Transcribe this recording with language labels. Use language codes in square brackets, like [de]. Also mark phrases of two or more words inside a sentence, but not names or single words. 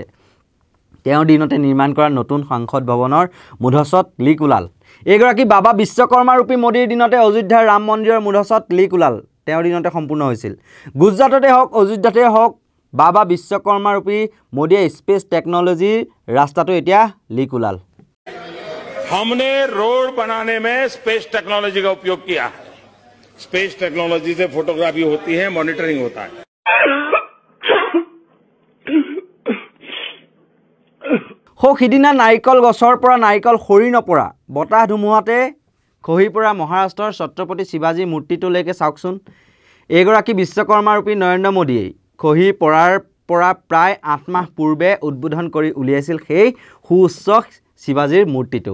[as] তেওঁৰ দিনতে নিৰ্মাণ কৰা নতুন সংসদ ভৱনৰ মুধচত লিক ওলাল। এইগৰাকী বাবা বিশ্বকৰ্মাৰূপী মোদীৰ দিনতে অযোধ্যাৰ ৰাম মন্দিৰৰ মুধচত লিক ওলাল, তেওঁৰ দিনতে সম্পূৰ্ণ হৈছিল। গুজৰাটতে হওক, অযোধ্যাতে হওক, বাবা বিশ্বকৰ্মাৰূপী মোদীয়ে [en] space technologyৰ [as] ৰাস্তাটো এতিয়া লিক ওলাল। [hi] हमने रोड बनाने में [en] space technology [hi] का उपयोग किया है। [en] space technology [hi] से फोटोग्राफी होती है, मॉनिटरिंग होता है। [as] সিদিনা নাৰিকল গছৰ পৰা নাৰিকল সৰি নপৰা, বতাহ ধুমুহাতে খহি পৰা মহাৰাষ্ট্ৰৰ ছত্ৰপতি শিৱাজী মূৰ্তিটোলৈকে চাওকচোন। এইগৰাকী বিশ্বকৰ্মাৰূপী নৰেন্দ্ৰ মোদীয়ে খহি পৰাৰ পৰা প্ৰায় ৮ মাহ পূৰ্বে উদ্বোধন কৰি উলিয়াইছিল সেই সুউচ্চ শিৱাজীৰ মূৰ্তিটো।